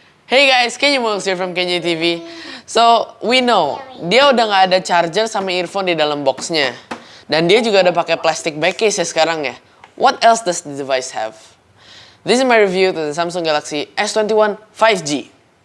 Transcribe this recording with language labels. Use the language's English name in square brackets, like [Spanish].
[English] Hey guys, Kenya Mox here from Kenya TV. So, we know, [Indonesian] dia udah nggak ada charger sama earphone di dalam boxnya. Dan dia juga udah pakai plastic back case ya sekarang ya. [English] What else does the device have? This is my review to the Samsung Galaxy S21 5G.